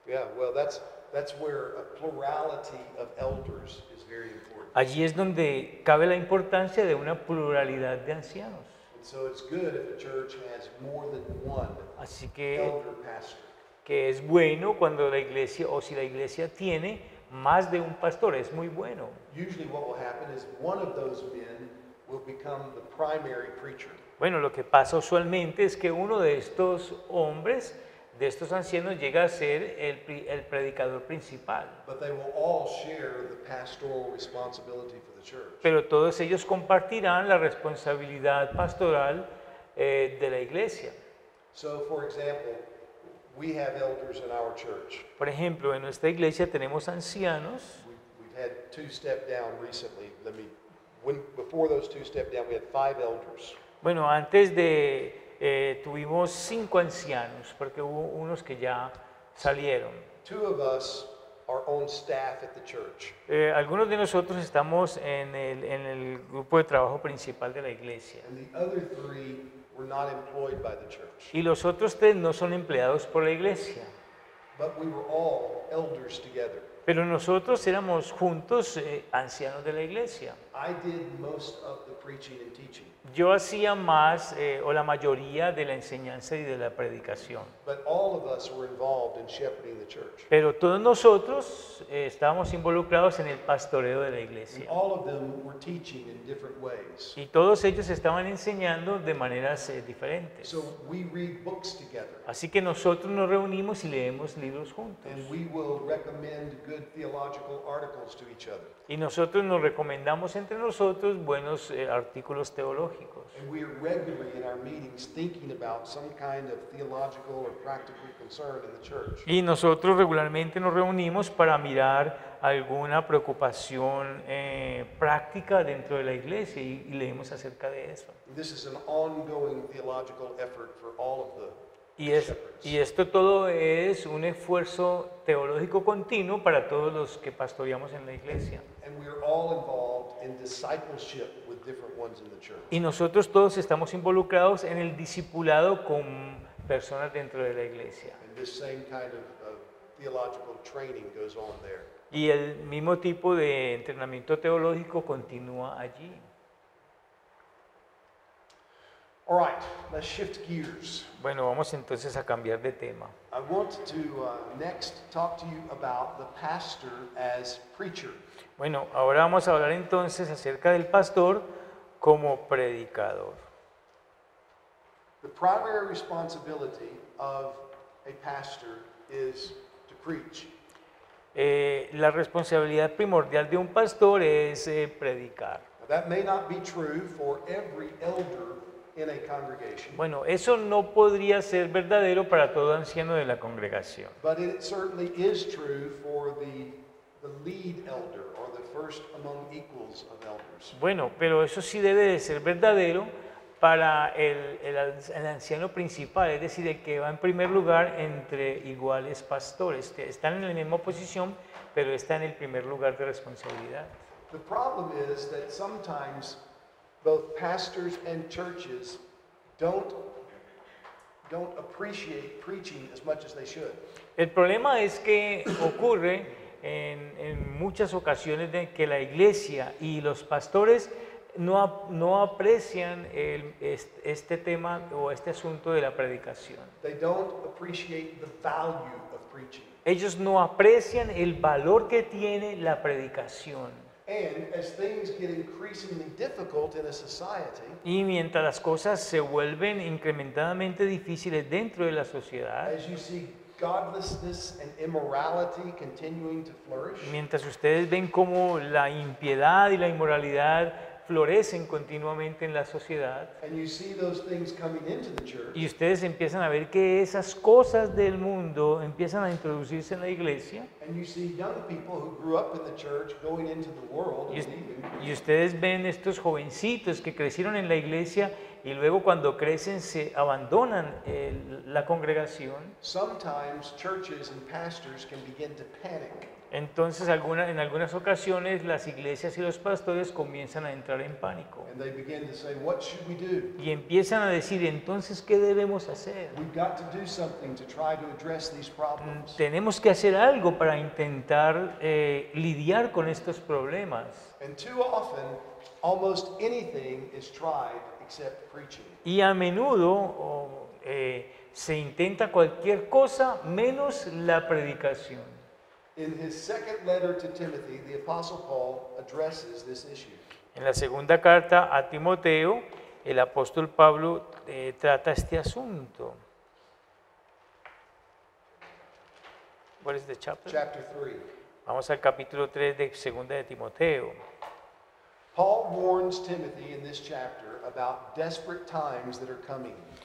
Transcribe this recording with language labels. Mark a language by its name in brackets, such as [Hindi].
[English] Yeah, well, that's where a plurality of elders is very important. [Spanish] Allí es donde cabe la importancia de una pluralidad de ancianos. [English] And so it's good if a church has more than one [Spanish] Así que [English] elder pastor. [Spanish] es bueno cuando la iglesia, o si la iglesia tiene más de un pastor, es muy bueno. [English] Usually what will happen is one of those men will become the primary preacher. [Spanish] Bueno, lo que pasa usualmente es que uno de estos hombres, de estos ancianos, llega a ser el predicador principal. [English] But they will all share the pastoral responsibility for the church. [Spanish] Pero todos ellos compartirán la responsabilidad pastoral de la iglesia. [English] So, for example, we have elders in our church. [Spanish] Por ejemplo, en nuestra iglesia tenemos ancianos. [English] We've had two step down recently. Before those two step down, we had 5 elders. [Spanish] Bueno, antes de tuvimos 5 ancianos, porque hubo unos que ya salieron. [English] 2 of us are on staff at the church. [Spanish] Algunos de nosotros estamos en el grupo de trabajo principal de la iglesia. [English] And the other 3 were not employed by the church. [Spanish] Y los otros 3 no son empleados por la iglesia. [English] But we were all elders together. [Spanish] Pero nosotros éramos juntos ancianos de la iglesia. [English] I did most of the preaching and teaching. [Spanish] Yo hacía más o la mayoría de la enseñanza y de la predicación. [English] But all of us were involved in shepherding the church. [Spanish] Pero todos nosotros estábamos involucrados en el pastoreo de la [English] And [Spanish] iglesia. [English] all of them were teaching in different ways. [Spanish] Y todos ellos estaban enseñando de maneras diferentes. [English] So we read books together. [Spanish] Así que nosotros nos reunimos y leemos libros juntos. [English] And we will recommend good theological articles to each other. [Spanish] Y nosotros nos recomendamos entre nosotros buenos artículos teológicos. [English] And we are regularly in our meetings thinking about some kind of theological or practical concern in the church. [Spanish] Y nosotros regularmente nos reunimos para mirar alguna preocupación práctica dentro de la iglesia y leemos acerca de eso. [English] This is an ongoing theological effort for all of the [Spanish] Y esto todo es un esfuerzo teológico continuo para todos los que pastoreamos en la iglesia. [English] And we are all involved in discipleship with different ones in the church. [Spanish] Y nosotros todos estamos involucrados en el discipulado con personas dentro de la iglesia. [English] And this same kind of theological training goes on there. [Spanish] Y el mismo tipo de entrenamiento teológico continúa allí. [English] All right, let's shift gears. [Spanish] Bueno, vamos entonces a cambiar de tema. [English] I want to next talk to you about the pastor as preacher. [Spanish] Bueno, ahora vamos a hablar entonces acerca del pastor como predicador. [English] The primary responsibility of a pastor is to preach. [Spanish] La responsabilidad primordial de un pastor es predicar. [English] Now, that may not be true for every elder in a congregation, [Spanish] Bueno, eso no podría ser verdadero para todo anciano de la congregación, [English] but it certainly is true for the lead elder or the first among equals of elders. [Spanish] bueno, pero eso sí debe de ser verdadero para el anciano principal, es decir, el que va en primer lugar entre iguales pastores, que están en la misma posición, pero está en el primer lugar de responsabilidad. [English] The problem is that sometimes both pastors and churches don't appreciate preaching as much as they should. [Spanish] El problema es que ocurre en muchas ocasiones de que la iglesia y los pastores no aprecian este tema o este asunto de la predicación. [English] They don't appreciate the value of preaching. [Spanish] Ellos no aprecian el valor que tiene la predicación. [English] And as things get increasingly difficult in a society, [Spanish] Y mientras las cosas se vuelven incrementadamente difíciles dentro de la sociedad, [English] as you see godlessness and immorality continuing to flourish, [Spanish] mientras ustedes ven cómo la impiedad y la inmoralidad florecen continuamente en la sociedad, [English] and you see those things coming into the church, [Spanish] y ustedes empiezan a ver que esas cosas del mundo empiezan a introducirse en la iglesia, [English] and you see young people who grew up in the church going into the world [Spanish] y, [English] and leaving, [Spanish] y ustedes ven estos jovencitos que crecieron en la iglesia y luego cuando crecen se abandonan la congregación, [English] sometimes churches and pastors can begin to panic. [Spanish] entonces en algunas ocasiones las iglesias y los pastores comienzan a entrar en pánico [English] And they begin to say, what should we do? [Spanish] y empiezan a decir, entonces, ¿qué debemos hacer? [English] We've got to do something to try to address these problems. [Spanish] Tenemos que hacer algo para intentar lidiar con estos problemas. [English] And too often, almost anything is tried except preaching. [Spanish] Y a menudo se intenta cualquier cosa menos la predicación. [English] In his second letter to Timothy, the Apostle Paul addresses this issue. [Spanish] En la segunda carta a Timoteo, el apóstol Pablo trata este asunto. [English] What is the chapter? Chapter 3. [Spanish] Vamos al capítulo 3 de segunda de Timoteo. [English] Paul warns Timothy in this chapter about desperate times that are coming.